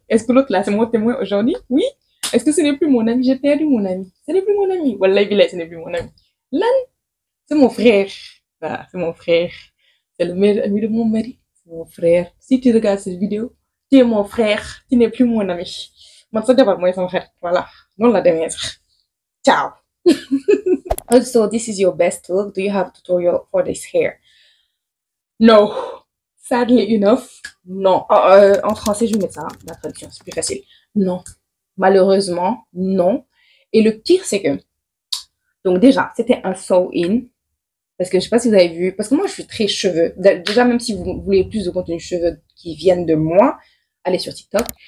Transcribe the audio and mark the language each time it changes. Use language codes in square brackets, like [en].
[fr] Est-ce que l'autre là, c'est mon témoin aujourd'hui? Oui. Est-ce que ce n'est plus mon ami? J'ai perdu mon ami. Ce n'est plus mon ami. Wallah, ce n'est plus mon ami. Là, c'est mon frère. Voilà, c'est mon frère. C'est le meilleur ami de mon mari. C'est mon frère. Si tu regardes cette vidéo, tu es mon frère. Tu n'es plus mon ami. Moi, ça devrait être mon frère. Voilà. Non, la dernière. Ciao. [en] Also, this is your best look. Do you have a tutorial for this hair? No. Sadly enough, non. [fr] En français, je vais mettre ça, la traduction, c'est plus facile. Non. Malheureusement, non. Et le pire, c'est que, donc déjà, c'était un sew-in. Parce que je sais pas si vous avez vu, parce que moi, je suis très cheveux. Déjà, même si vous voulez plus de contenu cheveux qui viennent de moi, allez sur TikTok.